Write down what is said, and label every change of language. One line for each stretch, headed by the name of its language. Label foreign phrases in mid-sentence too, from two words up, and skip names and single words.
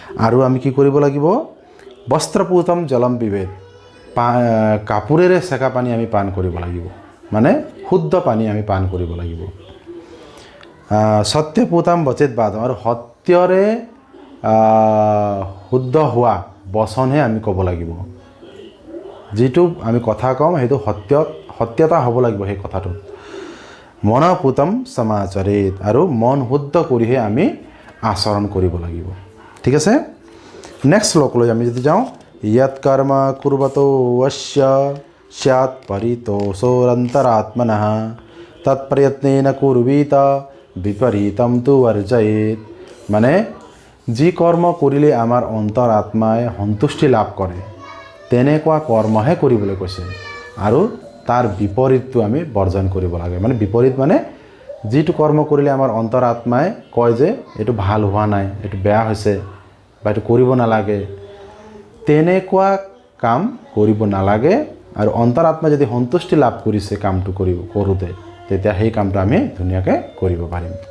Assamese: আৰু আমি কি কৰিব লাগিব,
Sanskrit: वस्त्रपूतम् जलम् पिबेत्,
Assamese: কাপোৰেৰে সেকা পানী আমি পান কৰিব লাগিব মানে শুদ্ধ পানী আমি পান কৰিব লাগিব
Sanskrit: सत्यपुताम् वचेत् वादम्
Assamese: আৰু সত্যৰে শুদ্ধ হোৱা বচনহে আমি ক'ব লাগিব যেটো আমি কথা কম হেতু সত্যতা হ'ব লাগিব সেই কথাটো
Sanskrit: मनपुतम् समाचरित
Assamese: আৰু মন শুদ্ধ কৰিহে আমি আচৰণ কৰিব লাগিব ঠিক আছে নেক্সট শ্লোকলৈ আমি যদি যাওঁ
Sanskrit: यत् कर्म कुर्वतो वश्य स्यात् परितोषोरन्तरात्मनः तत्प्रयत्नेन कुर्वीत विपरीतं तु वर्जयेत्
Assamese: মানে যি কৰ্ম কৰিলে আমাৰ অন্তৰাত্মাই সন্তুষ্টি লাভ কৰে তেনেকুৱা কৰ্মহে কৰিবলৈ কৈছে আৰু তাৰ বিপৰীতটো আমি বৰ্জন কৰিব লাগে মানে বিপৰীত মানে যিটো কৰ্ম কৰিলে আমাৰ অন্তৰাত্মাই কয় যে এটো ভাল হোৱা নাই এটো বেয়া হৈছে বা এটো কৰিব নালাগে তেনেকুৱা কাম কৰিব নালাগে আৰু অন্তৰাত্মা যদি সন্তুষ্টি লাভ কৰিছে কামটো কৰোতে তেতিয়া সেই কামটো আমি ধুনীয়াকৈ কৰিব পাৰিম